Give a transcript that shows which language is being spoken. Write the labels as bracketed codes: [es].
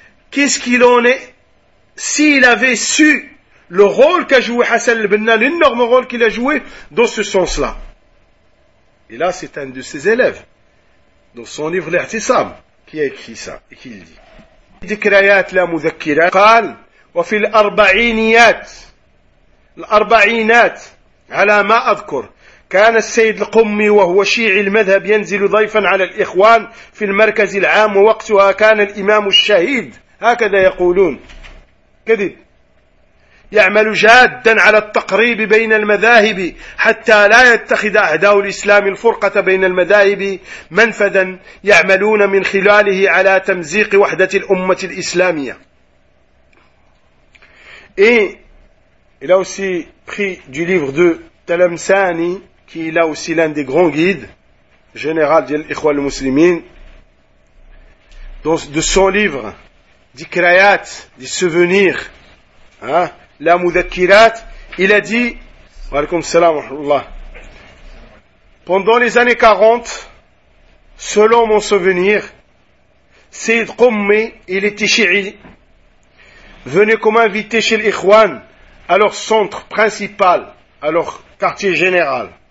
[fr] Qu'est-ce qu'il en est s'il avait su le rôle qu'a joué Hassan al-Banna, l'énorme rôle qu'il a joué dans ce sens-là? Et là, c'est un de ses élèves, dans son livre l'Irtisab, qui a écrit ça et qui le dit. [ar] Dikrayat la mudhakira qal. وفي الأربعينيات الأربعينات على ما أذكر كان السيد القمي وهو شيعي المذهب ينزل ضيفا على الإخوان في المركز العام ووقتها كان الإمام الشهيد هكذا يقولون كذب يعمل جادا على التقريب بين المذاهب حتى لا يتخذ أعداء الإسلام الفرقة بين المذاهب منفذا يعملون من خلاله على تمزيق وحدة الأمة الإسلامية. [fr] Et il a aussi pris du livre de Talamsani, qui est là aussi l'un des grands guides, général de l'Ikhwa al-Muslimin, de son livre, Dikrayat, des souvenirs, hein, la Mudhakirat, il a dit, [ar] wa alaykoum salam wa rahmatullah, [fr] pendant les années 40, selon mon souvenir, Sayyid Qummi, il était chi'i, venait comme invité chez l'Ikhwan, à leur centre principal, à leur quartier général.